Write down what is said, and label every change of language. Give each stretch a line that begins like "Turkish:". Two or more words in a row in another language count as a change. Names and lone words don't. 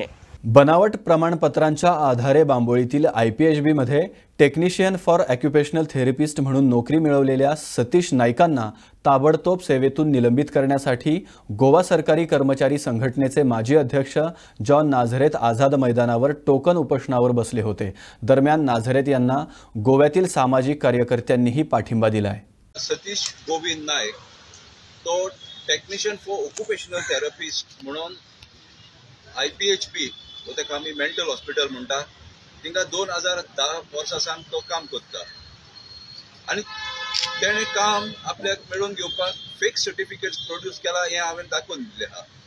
Marathi: बनावट प्रमाणपत्रांच्या आधारे बांबोळीतील IPHBमध्ये
English: technician for occupational therapist
Marathi: म्हणून नोकरी मिळवलेल्या सतीश नाईकांना ताबडतोब सेवेतून निलंबित करण्यासाठी गोवा सरकारी कर्मचारी संघटनेचे माजी अध्यक्ष जॉन नाझरेथ आझाद मैदानावर टोकन उपोषणावर बसले होते. दरम्यान नाझरेथ यांना गोव्यातील सामाजिक कार्यकर्त्यांनीही पाठिंबा दिला आहे.
Konkani: सतीश गोविंद नायक तो
English: technician for occupational therapist
Konkani: म्हणून IPHP ताका आमी
English: mental hospital
Konkani: म्हणटा तिंगा 2010 वर्सां सावन तो काम करता आनी तेणें काम आपल्याक मेळोवन घेवपाक
English: fake certificates produce
Konkani: केला हें हांवें दाखोवन दिलें आहा